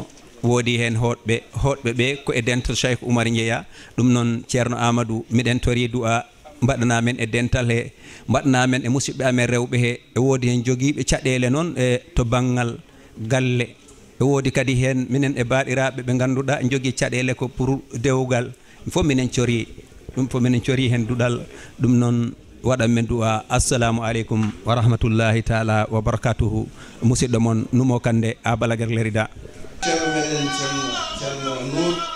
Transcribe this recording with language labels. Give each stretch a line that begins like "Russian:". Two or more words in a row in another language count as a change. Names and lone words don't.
Fula: woodi hen hoɗɓe ɓe ko e dental Cheikh Oumar jeeya ɗum noon ceerno Amadou miɗen tori du'a mbaɗana men e dental he mbaɗana men e musidɓe amen rewɓe he e woodi hen joguiɓe caɗele noon e to banggal galle e woodi kadi hen minen e baɗiraɓe ɓe ganduɗa jogui caɗele ko pour dewgal fof minen cori ɗum fof minen cori hen duɗal ɗum noon waɗan men du'a
Arabic: assalamu aleykum wa rahmatullahi taala wa barakatuhu
Fula: musidɗo moon Numo Kande a Balaguer Lérida ceerno meɗen ceerno Nour